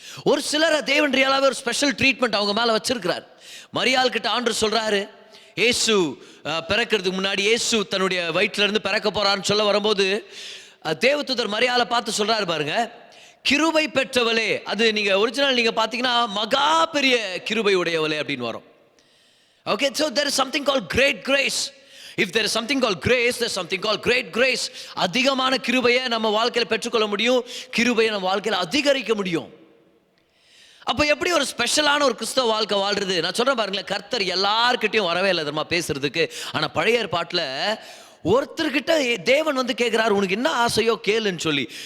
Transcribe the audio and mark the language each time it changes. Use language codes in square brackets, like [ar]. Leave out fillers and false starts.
[ta] ஒரு சிலரை தேவன் ரியலாகவே ஒரு ஸ்பெஷல் ட்ரீட்மெண்ட் அவங்க மேலே வச்சிருக்கிறார். மரியாள் கிட்ட ஆண்டவர் சொல்றாரு, இயேசு பிறக்கிறதுக்கு முன்னாடி இயேசு தன்னுடைய வயிற்றிலிருந்து பிறக்க போறான்னு சொல்ல வரும்போது தேவதூதர் மரியாளை பார்த்து சொல்றாரு பாருங்க, கிருபை பெற்றவளே. அது நீங்க ஒரிஜினல் நீங்க பார்த்தீங்கன்னா மகா பெரிய கிருபை உடையவளே அப்படின்னு வரும். [en] Okay, so there is something called great grace. If there is something called grace, there is something called great grace. [ta] அதிகமான கிருபையை நம்ம வாழ்க்கையில் பெற்றுக்கொள்ள முடியும், கிருபையை நம்ம வாழ்க்கையில் அதிகரிக்க முடியும். அப்போ எப்படி ஒரு ஸ்பெஷலான ஒரு கிறிஸ்தவ வாழ்க்கை வாழ்றது? நான் சொல்கிறேன் பாருங்களேன், கர்த்தர் எல்லார்கிட்டையும் வரவே இல்லை தெரியுமா பேசுறதுக்கு. ஆனால் பழைய ஏற்பாட்டில் ஒருத்தர்கிட்ட தேவன் வந்து கேட்குறாரு, உனக்கு என்ன ஆசையோ கேளுன்னு சொல்லி.